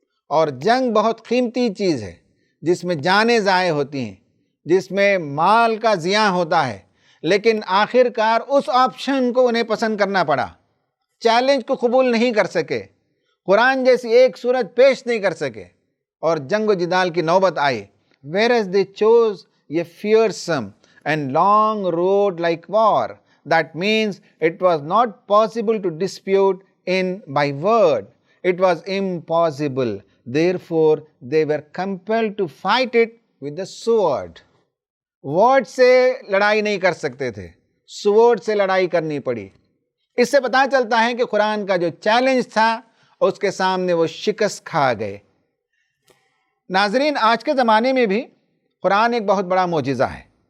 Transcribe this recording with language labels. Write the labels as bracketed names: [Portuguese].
[Urdu] اور جنگ بہت قیمتی چیز ہے، جس میں جانیں ضائع ہوتی ہیں، جس میں مال کا زیاں ہوتا ہے، لیکن آخر کار اس آپشن کو انہیں پسند کرنا پڑا. چیلنج کو قبول نہیں کر سکے، قرآن جیسی ایک سورت پیش نہیں کر سکے، اور جنگ و جدال کی نوبت آئی. [English] whereas they chose a fearsome and long road like war. That means it was not possible to dispute in by word. It was impossible. Therefore, they were compelled to fight it with the sword. [Urdu] Word سے لڑائی نہیں کر سکتے تھے، sword سے لڑائی کرنی پڑی. اس سے پتہ چلتا ہے کہ قرآن کا جو چیلنج تھا اس کے سامنے وہ شکست کھا گئے. ناظرین، آج کے زمانے میں بھی قرآن ایک بہت بڑا معجزہ ہے.